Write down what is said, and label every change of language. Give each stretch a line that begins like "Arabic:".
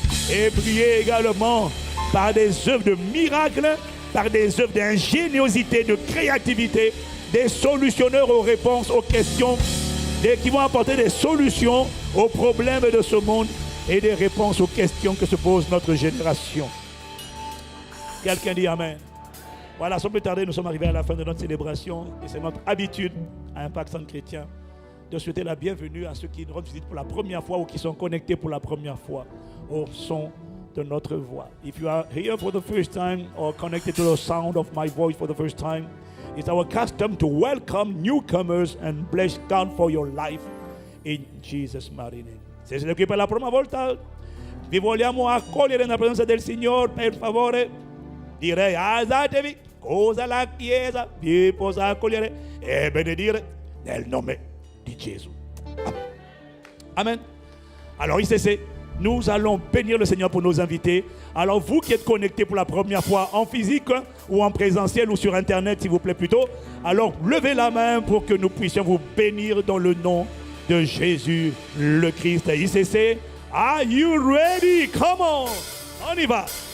French: Et briller également par des œuvres de miracles, par des œuvres d'ingéniosité, de créativité, des solutionneurs aux réponses, aux questions, qui vont apporter des solutions aux problèmes de ce monde et des réponses aux questions que se pose notre génération. Quelqu'un dit Amen. Voilà, sans plus tarder, nous sommes arrivés à la fin de notre célébration et c'est notre habitude à Impact Centre Chrétien de souhaiter la bienvenue à ceux qui nous visitent pour la première fois ou qui sont connectés pour la première fois au son de notre voix.
English: If you are here for the first time or connected to the sound of my voice for the first time, it's our custom to welcome newcomers and bless God for your life in Jesus' mighty name.
Italian: Se siete qui per la prima volta, vi vogliamo accogliere nella presenza del Signore, per favore. Direi alzatevi, cosa la Chiesa vi possa accogliere e benedire nel nome di Gesù. Amen. Alors ICC,
French: Nous allons bénir le Seigneur pour nos invités. Alors vous qui êtes connectés pour la première fois en physique ou en présentiel ou sur Internet, s'il vous plaît plutôt, alors levez la main pour que nous puissions vous bénir dans le nom de Jésus le Christ.
English: ICC, are you ready? Come on!
French: On y va!